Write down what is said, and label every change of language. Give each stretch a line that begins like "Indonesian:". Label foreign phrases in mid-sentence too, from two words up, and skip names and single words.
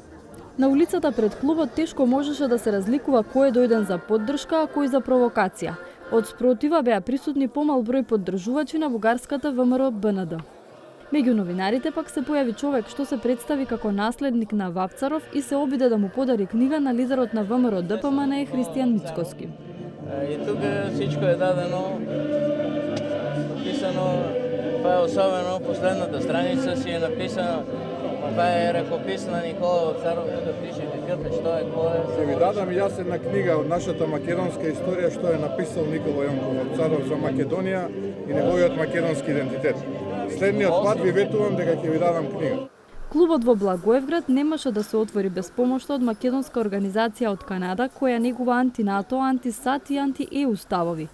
Macedonian: На улицата пред клубот тешко можеше да се разликува кој е дојден за поддршка, а кој за провокација. Од спротива беа присутни помал број поддржувачи на бугарската ВМРО БНД. Меѓу новинарите пак се појави човек што се представи како наследник на Вапцаров и се обиде да му подари книга на лидерот на ВМРО ДПМН Христијан Мицкоски.
Bulgarian: И тук всичко е дадено, написано, това е особено, последната страница си е написано, това е ръкопис на Никола Вапцаров, тук пише какъв е, що е, кой е. Ще ви дадам и аз една книга от нашата македонска история, що е написал Никола Јонков Вапцаров за
Macedonian: Македонија и неговиот македонски идентитет. Следниот пат ви ветувам дека ќе ви дадам книга. Клубот во Благоевград немаше да се отвори без помошта од македонска организација од Канада, која негува анти-НАТО, анти-САД и анти-ЕУ ставови.